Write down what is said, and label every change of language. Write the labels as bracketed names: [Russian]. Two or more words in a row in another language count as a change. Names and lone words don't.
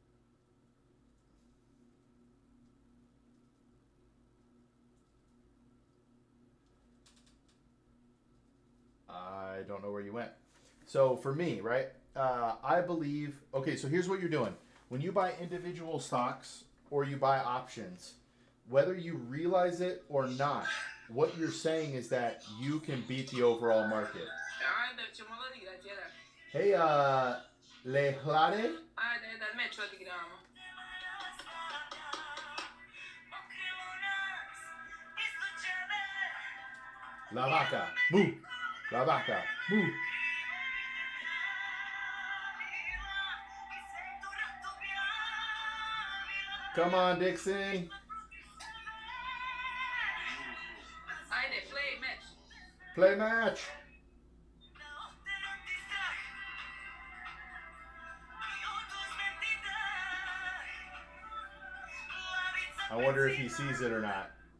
[English] I don't know where you went. So for me, right, I believe, okay, so here's what you're doing. When you buy individual stocks or you buy options, whether you realize it or not, what you're saying is that you can beat the overall market. Hey, Lehlade? [Spanish] La vaca, moo. La vaca, moo. [English] Come on, Dixon. Play match. I wonder if he sees it or not.